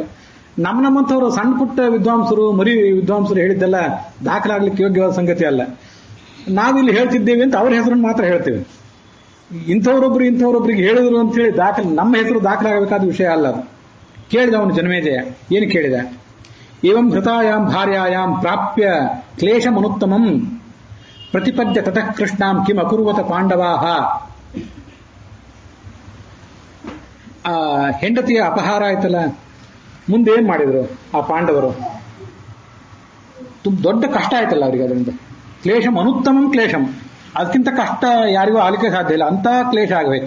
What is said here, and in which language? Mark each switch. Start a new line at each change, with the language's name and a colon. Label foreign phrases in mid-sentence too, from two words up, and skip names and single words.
Kannada: ನಮ್ಮಂಥವ್ರು ಸಣ್ಣ ಪುಟ್ಟ ವಿದ್ವಾಂಸರು, ಮರಿ ವಿದ್ವಾಂಸರು ಹೇಳಿದ್ದೆಲ್ಲ ದಾಖಲಾಗ್ಲಿಕ್ಕೆ ಯೋಗ್ಯವಾದ ಸಂಗತಿ ಅಲ್ಲ. ನಾವಿಲ್ಲಿ ಹೇಳ್ತಿದ್ದೇವೆ ಅಂತ ಅವ್ರ ಹೆಸರನ್ನು ಮಾತ್ರ ಹೇಳ್ತೇವೆ. ಇಂಥವ್ರೊಬ್ರಿಗೆ ಹೇಳಿದ್ರು ಅಂತ ಹೇಳಿ ನಮ್ಮ ಹೆಸರು ದಾಖಲಾಗಬೇಕಾದ ವಿಷಯ ಅಲ್ಲ ಅದು. ಕೇಳಿದ ಅವನು ಜನಮೇಜಯ, ಏನು ಕೇಳಿದ?
Sanskrit: ಏವಂ ಹೃತಾಯಾಂ ಭಾರ್ಯಾಯಾಂ ಪ್ರಾಪ್ಯ ಕ್ಲೇಶಮನುತ್ತಮಂ ಪ್ರತಿಪದ್ಯ ತತಃ ಕೃಷ್ಣಾಂ ಕಿಂ ಅಕುರ್ವತ ಪಾಂಡವಾಹ.
Kannada: ಆ ಹೆಂಡತಿಯ ಅಪಹಾರ ಆಯ್ತಲ್ಲ, ಮುಂದೆ ಏನ್ ಮಾಡಿದ್ರು ಆ ಪಾಂಡವರು? ದೊಡ್ಡ ಕಷ್ಟ ಆಯ್ತಲ್ಲ ಅವರಿಗೆ ಅದರಿಂದ.
Sanskrit: ಕ್ಲೇಶಂ ಅನುತ್ತಮಂ ಕ್ಲೇಶಂ,
Kannada: ಅದಕ್ಕಿಂತ ಕಷ್ಟ ಯಾರಿಗೂ ಆಲಿಕೆ ಸಾಧ್ಯ ಇಲ್ಲ, ಅಂತ ಕ್ಲೇಶ ಆಗಬೇಕು.